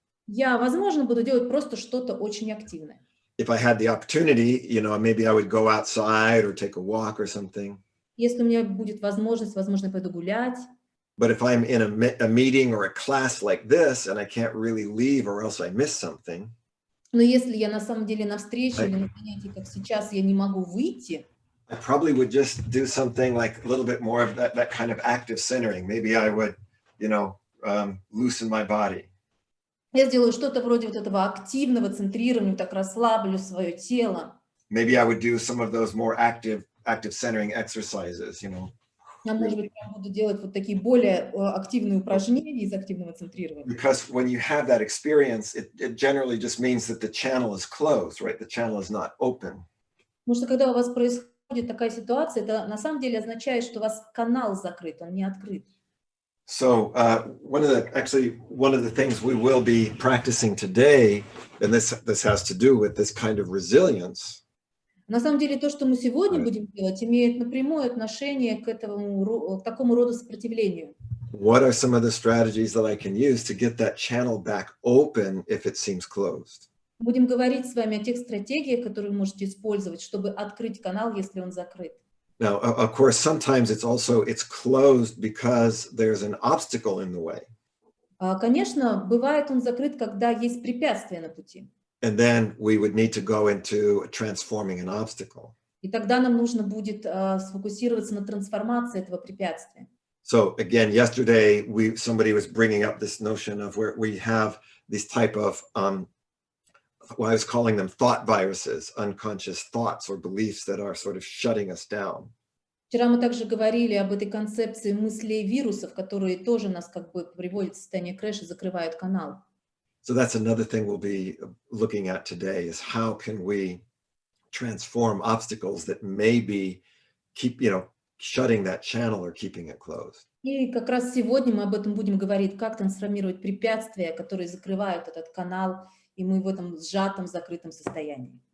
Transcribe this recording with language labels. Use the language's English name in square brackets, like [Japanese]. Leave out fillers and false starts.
[Russian] Я, возможно, буду делать просто что-то очень активное. [English] If I had the opportunity, maybe I would go outside or take a walk or something. [Russian] Если у меня будет возможность, возможно, я пойду гулять. [English] But if I'm in a meeting or a class like this and I can't really leave or else I miss something. [Russian] Но если я на самом деле на встрече или на занятии, как сейчас, я не могу выйти, [English] I probably would just do something like a little bit more of that kind of active centering. Maybe I would, loosen my body. [Russian] Я сделаю что-то вроде вот этого активного центрирования, так расслаблю свое тело. [English] Maybe I would do some of those more active centering exercises, [Russian] Я, может быть, прям буду делать вот такие более активные упражнения из активного центрирования. [English] Because when you have that experience, it generally just means that the channel is closed, right? The channel is not open. [Russian] Потому что когда у вас происходит такая ситуация, это на самом деле означает, что у вас канал закрыт, он не открыт. [English] So one of the things we will be practicing today, and this has to do with this kind of resilience. [Russian] На самом деле то, что мы сегодня будем делать, имеет напрямую отношение к такому роду сопротивлению. [English] What are some of the strategies that I can use to get that channel back open if it seems closed? [Russian] Будем говорить с вами о тех стратегиях, которые вы можете использовать, чтобы открыть канал, если он закрыт. [English] Now, of course, sometimes it's closed because there's an obstacle in the way. [Russian] Конечно, бывает он закрыт, когда есть препятствия на пути. [English] And then we would need to go into transforming an obstacle. [Russian] И тогда нам нужно будет сфокусироваться на трансформации этого препятствия. [English] So again, yesterday somebody was bringing up this notion of where we have these type of, well, I was calling them thought viruses, unconscious thoughts or beliefs that are sort of shutting us down. [Russian] Вчера мы также говорили об этой концепции мыслей вирусов, которые тоже нас как бы приводят в состояние крэша, закрывают канал. [English] So that's another thing we'll be looking at today is how can we transform obstacles that may be shutting that channel or keeping it closed. [Russian] И как раз сегодня мы об этом будем говорить, как трансформировать препятствия, которые закрывают этот канал, и мы в этом сжатом, закрытом состоянии.